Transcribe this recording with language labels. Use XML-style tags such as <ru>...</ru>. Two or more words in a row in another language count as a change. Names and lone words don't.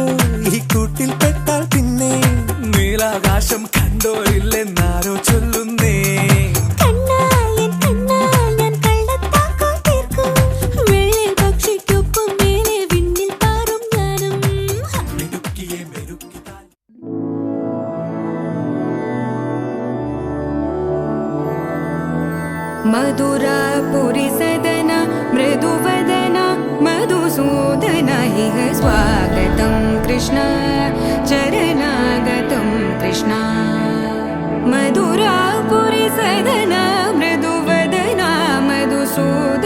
<ml>ഈ കൂട്ടിൽ പെട്ടാൽ പിന്നെ നീലാകാശം കണ്ടോരില്ലെന്നാരോ ചൊല്ലുന്നേ മിടുക്കിയെ മെരുക്കിതാൽ</ml> <sa>मधुरापुरी सदन मृदुवदन मधुसूदन इह स्वागतं कृष्ण चरणागतं कृष्ण मधुरापुरी सदन मृदुवदन मधुसूदन</sa>